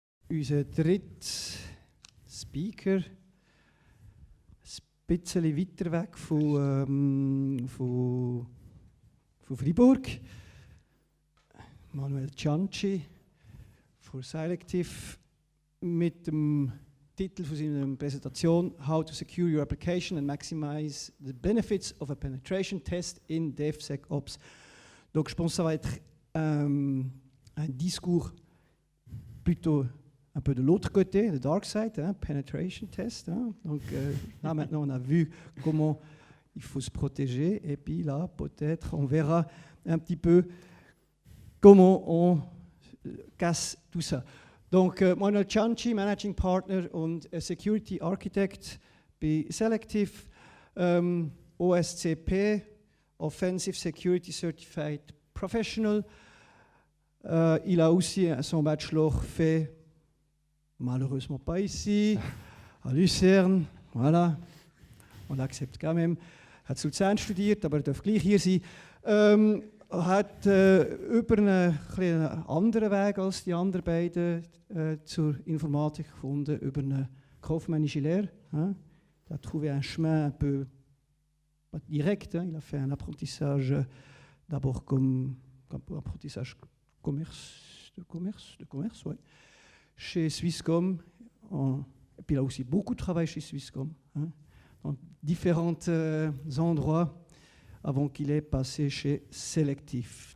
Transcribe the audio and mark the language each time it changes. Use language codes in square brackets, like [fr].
[de] unser dritter Speaker, ein bisschen weiter weg von Freiburg. Manuel Cianci von Selective mit dem Titel von seiner Präsentation [en] How to Secure Your Application and Maximize the Benefits of a Penetration Test in DevSecOps. [fr] Donc je pense que ça va être un discours plutôt un peu de l'autre côté, le dark side, hein, penetration test. Hein. Donc là maintenant on a vu comment il faut se protéger et puis là peut-être on verra un petit peu comment on casse tout ça. [de] Donc Manuel Cianci, Managing Partner und Security Architect bei Selective, OSCP, Offensive Security Certified Professional. [fr] Il a aussi son bachelor fait, malheureusement pas ici, à Lucerne, voilà, on l'accepte quand même. [de] Hat zu Luzern studiert, aber er darf gleich hier sein. Hat über einen anderen Weg als die anderen beiden zur Informatik gefunden, über eine kaufmännische Lehre. Hein. [fr] Il a trouvé un chemin un peu pas direct, hein. Il a fait un apprentissage d'abord comme apprentissage de commerce, ouais, chez Swisscom. Et puis il a aussi beaucoup travaillé chez Swisscom, hein, dans différents endroits avant qu'il ait passé chez Selective.